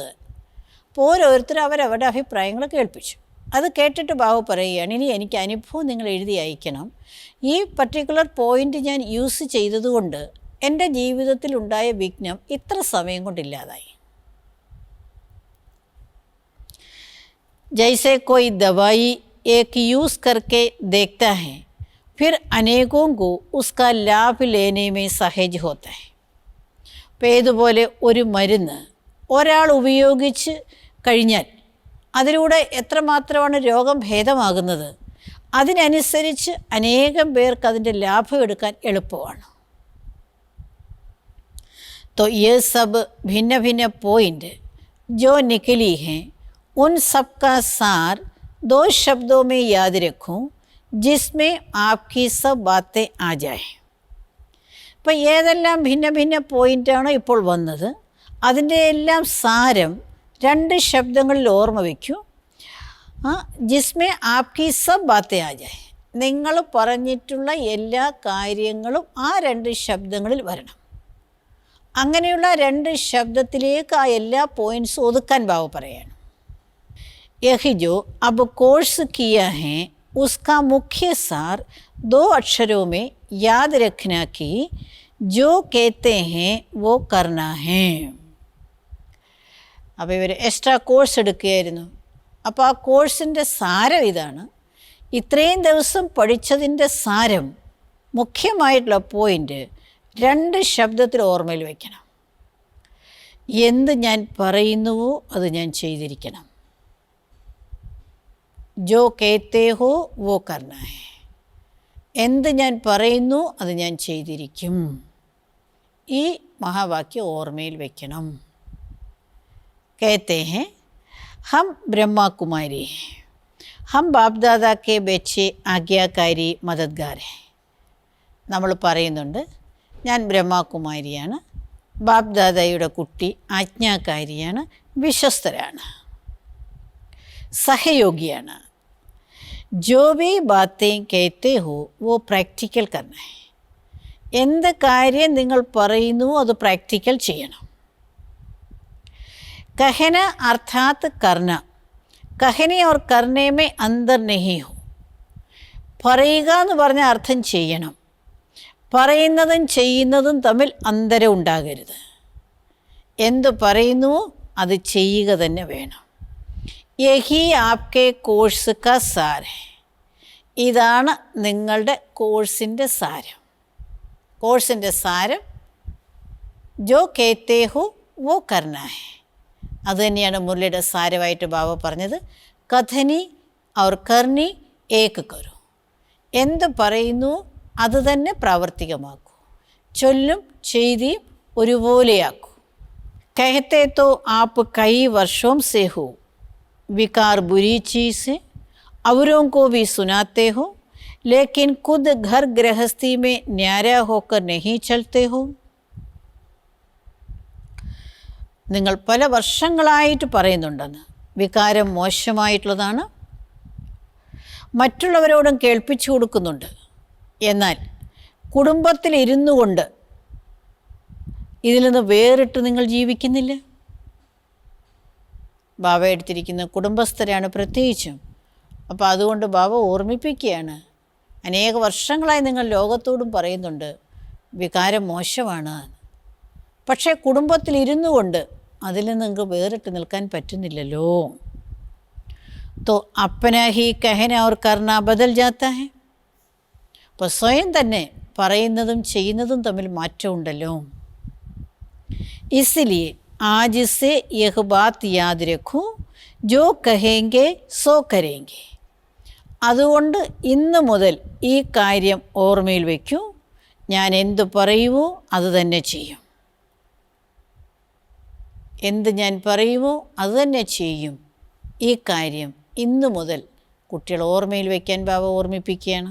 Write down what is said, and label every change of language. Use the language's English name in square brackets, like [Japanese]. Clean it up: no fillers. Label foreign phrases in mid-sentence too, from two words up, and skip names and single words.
[Malayalam] അപ്പോൾ ഓരോരുത്തരും അവരവരുടെ അഭിപ്രായങ്ങൾ കേൾപ്പിച്ചു. അത് കേട്ടിട്ട് ബാബ പറയുകയാണ്, ഇനി എനിക്ക് അനുഭവം നിങ്ങൾ എഴുതി അയക്കണം. ഈ [English] particular point [Malayalam] ഞാൻ യൂസ് ചെയ്തതുകൊണ്ട് എൻ്റെ ജീവിതത്തിലുണ്ടായ വിഘ്നം ഇത്ര സമയം കൊണ്ടില്ലാതായി. [Hindi] जैसे कोई दवाई एक यूज़ करके देखता है, फिर अनेकों को उसका लाभ लेने में सहज होता है. [Malayalam] അപ്പോൾ ഇതുപോലെ ഒരു മരുന്ന് ഒരാൾ ഉപയോഗിച്ച് കഴിഞ്ഞാൽ അതിലൂടെ എത്രമാത്രമാണ് രോഗം ഭേദമാകുന്നത്, അതിനനുസരിച്ച് അനേകം പേർക്ക് അതിൻ്റെ ലാഭം എടുക്കാൻ എളുപ്പമാണ്. [Hindi] तो ये सब भिन्न भिन्न पॉइंट जो निकली हैं, उन सब का सार 2 शब्दों में याद रखूं जिसमें आपकी सब बातें आ जाए. [Malayalam] അപ്പോൾ ഏതെല്ലാം ഭിന്ന ഭിന്ന പോയിൻ്റാണോ ഇപ്പോൾ വന്നത്, അതിൻ്റെ എല്ലാം സാരം 2 ശബ്ദങ്ങളിൽ ഓർമ്മ വയ്ക്കൂ. [Hindi] जिसमें आपकी सब बातें आ जाएं. [Malayalam] നിങ്ങൾ പറഞ്ഞിട്ടുള്ള എല്ലാ കാര്യങ്ങളും ആ 2 ശബ്ദങ്ങളിൽ വരണം. അങ്ങനെയുള്ള 2 ശബ്ദത്തിലേക്ക് ആ എല്ലാ പോയിൻറ്റ്സും ഒതുക്കാൻ ബാബ പറയാണ്. [Hindi] यही जो अब कोर्स किया है उसका मुख्य सार 2 अक्षरों में याद रखना कि जो कहते हैं वो करना है. [Malayalam] അപ്പോൾ ഇവർ [English] extra course [Malayalam] എടുക്കുകയായിരുന്നു. അപ്പോൾ ആ കോഴ്സിൻ്റെ സാരം ഇതാണ്. ഇത്രയും ദിവസം പഠിച്ചതിൻ്റെ സാരം, മുഖ്യമായിട്ടുള്ള പോയിൻ്റ് 2 ശബ്ദത്തിൽ ഓർമ്മയിൽ വയ്ക്കണം. എന്ത് ഞാൻ പറയുന്നുവോ അത് ഞാൻ ചെയ്തിരിക്കണം. [Hindi] जो कहते हो वो करना है. [Malayalam] എന്ത് ഞാൻ പറയുന്നു അത് ഞാൻ ചെയ്തിരിക്കും. ഈ മഹാവാക്യം ഓർമ്മയിൽ വയ്ക്കണം. [Hindi] कहते हैं हम ब्रह्मा कुमारी हैं, हम बाप दादा के बच्चे आज्ञाकारी मददगार हैं. [Malayalam] നമ്മൾ പറയുന്നുണ്ട്, ഞാൻ ബ്രഹ്മകുമാരിയാണ്, ബാപ് ദാദായുടെ കുട്ടി, ആജ്ഞാകാരിയാണ്, വിശ്വസ്തരാണ്, സഹയോഗിയാണ്. [Hindi] जो भी बातें कहते हो वो प्रैक्टिकल करना है. [Malayalam] എന്ത് കാര്യം നിങ്ങൾ പറയുന്നു അത് പ്രാക്ടിക്കൽ ചെയ്യണം. [Hindi] कहना अर्थात करना. कहने और करने में अंतर नहीं हो. [Malayalam] പറയുക എന്ന് പറഞ്ഞ അർത്ഥം ചെയ്യണം. പറയുന്നതും ചെയ്യുന്നതും തമ്മിൽ അന്തരം ഉണ്ടാകരുത്. എന്തു പറയുന്നുവോ അത് ചെയ്യുക തന്നെ വേണം. [Hindi] यही आपके कोर्स का सार है. [Malayalam] ഇതാണ് നിങ്ങളുടെ കോഴ്സിൻ്റെ സാരം. കോഴ്സിൻ്റെ സാരം [Hindi] जो कहते हो वो करना है. [Malayalam] അതുതന്നെയാണ് മുരളിയുടെ സാരമായിട്ട് ബാബ പറഞ്ഞത്. [Hindi] कथनी और करनी एक करो. [Malayalam] എന്ത് പറയുന്നു അത് തന്നെ പ്രാവർത്തികമാക്കൂ. ചൊല്ലും ചെയ്തിയും ഒരുപോലെയാക്കൂ. [Hindi] कहते तो आप कई वर्षों से हो, विकार बुरी चीज़ है, औरों को भी सुनाते हो, लेकिन खुद घर गृहस्थी में न्यारा होकर नहीं चलते हो. [Malayalam] നിങ്ങൾ പല വർഷങ്ങളായിട്ട് പറയുന്നുണ്ടെന്ന് വികാരം മോശമായിട്ടുള്ളതാണ്, മറ്റുള്ളവരോടും കേൾപ്പിച്ചു കൊടുക്കുന്നുണ്ട്, എന്നാൽ കുടുംബത്തിൽ ഇരുന്നു കൊണ്ട് ഇതിൽ നിന്ന് വേറിട്ട് നിങ്ങൾ ജീവിക്കുന്നില്ല. ബാബ എടുത്തിരിക്കുന്ന കുടുംബസ്ഥരാണ് പ്രത്യേകിച്ചും. അപ്പോൾ അതുകൊണ്ട് ബാബ ഓർമ്മിപ്പിക്കുകയാണ്, അനേക വർഷങ്ങളായി നിങ്ങൾ ലോകത്തോടും പറയുന്നുണ്ട് വികാരം മോശമാണ്, പക്ഷേ കുടുംബത്തിൽ ഇരുന്നു കൊണ്ട് അതിൽ നിന്ന് നിങ്ങൾക്ക് വേറിട്ട് നിൽക്കാൻ പറ്റുന്നില്ലല്ലോ. [Hindi] तो अपना ही कहना और करना बदल जाता है. [Malayalam] അപ്പോൾ സ്വയം തന്നെ പറയുന്നതും ചെയ്യുന്നതും തമ്മിൽ മാറ്റമുണ്ടല്ലോ. [Hindi] इसलिए आज से यह बात याद रखो, जो कहेंगे सो करेंगे. [Malayalam] അതുകൊണ്ട് ഇന്ന് മുതൽ ഈ കാര്യം ഓർമ്മയിൽ വയ്ക്കൂ, ഞാൻ എന്തു പറയുമോ അത് തന്നെ ചെയ്യും. എന്ത് ഞാൻ പറയുമോ അത് തന്നെ ചെയ്യും. ഈ കാര്യം ഇന്ന് മുതൽ കുട്ടികൾ ഓർമ്മയിൽ വയ്ക്കാൻ ബാബ ഓർമ്മിപ്പിക്കുകയാണ്.